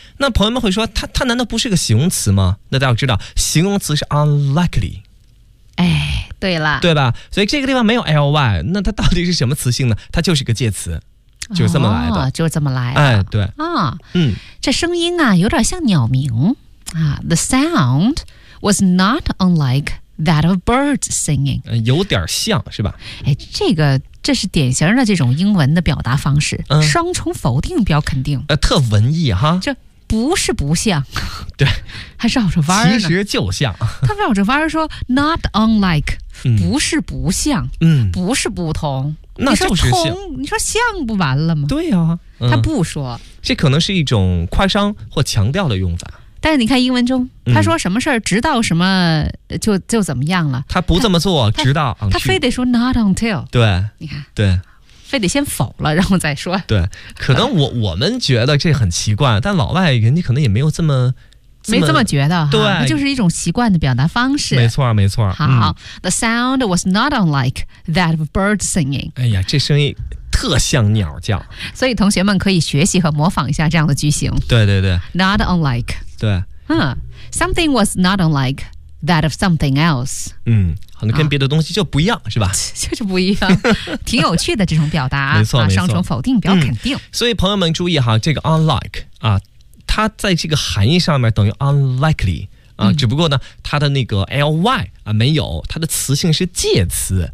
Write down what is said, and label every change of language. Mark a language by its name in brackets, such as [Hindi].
[Chinese] 那朋友们会说它难道不是个形容词吗？那大家要知道形容词是 unlikely。哎，对了，对吧？所以这个地方没有 ly， 那它到底是什么词性呢？它就是个介词，就是这么来的、哦、就是这么来的。哎，对、哦、嗯，这声音啊有点像鸟鸣啊。 [English] The sound was not unlike that of birds singing、 [Chinese] 有点像是吧。哎，这是典型的这种英文的表达方式、嗯、双重否定表肯定、特文艺哈，这不是不像，对，还绕着弯儿，其实就像他绕着弯儿说 [English] not unlike、 [Chinese] 嗯、不是不像、嗯、不是不同，那就是像，你说像不完了吗？对啊、嗯、他不说，这可能是一种夸张或强调的用法。但是你看英文中他说什么事儿直到什么就怎么样了，他不这么做直到他非得说 [English] not until。 [Chinese] 对，你看，对，非得先否了然后再说。对，可能我们觉得这很奇怪，但老外人家可能也没有这么没这么觉得。对，那就是一种习惯的表达方式。没错没错。 [English] 好、嗯、The sound was not unlike that of birds singing。 [Chinese] 哎呀，这声音特像鸟叫，所以同学们可以学习和模仿一下这样的句型。对对对， [English] not unlike。 [Chinese] 对， [English] 嗯， something was not unlike that of something else。 [Chinese] 嗯，好像跟别的东西就不一样、啊、是吧，就是不一样。挺有趣的这种表达。没错、啊、双重否定表肯定、嗯、所以朋友们注意哈，这个 unlike 啊，它在这个含义上面等于 unlikely 啊、嗯、只不过呢它的那个 ly 啊没有，它的词性是介词、